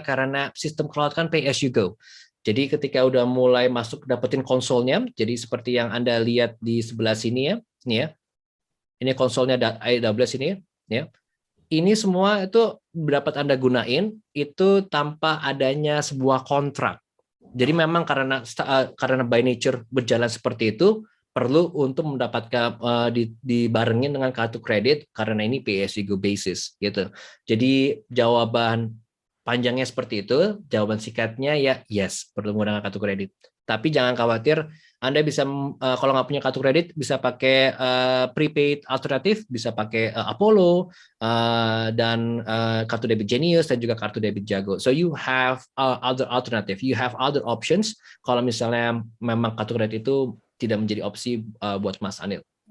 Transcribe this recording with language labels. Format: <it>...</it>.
<id>Karena sistem cloud kan pay as you go. Jadi ketika udah mulai masuk dapetin konsolnya, jadi seperti yang Anda lihat di sebelah sini ya, ini ya. Ini konsolnya AWS ini ya. Ini semua itu dapat Anda gunain itu tanpa adanya sebuah kontrak. Jadi memang karena</id> <en>by nature</en> <id>berjalan seperti itu, perlu untuk mendapatkan dibarengin dengan kartu kredit karena ini pay as you go basis gitu. Jadi jawaban panjangnya seperti itu, jawaban singkatnya ya yes, perlu menggunakan kartu kredit. Tapi jangan khawatir, Anda bisa kalau nggak punya kartu kredit bisa pakai prepaid alternatif, bisa pakai Apollo dan kartu debit Genius dan juga kartu debit Jago.</id> <en>So you have other alternative, you have other options.</en> <id>Kalau misalnya memang kartu kredit itu tidak menjadi opsi buat Mas Anil.</id>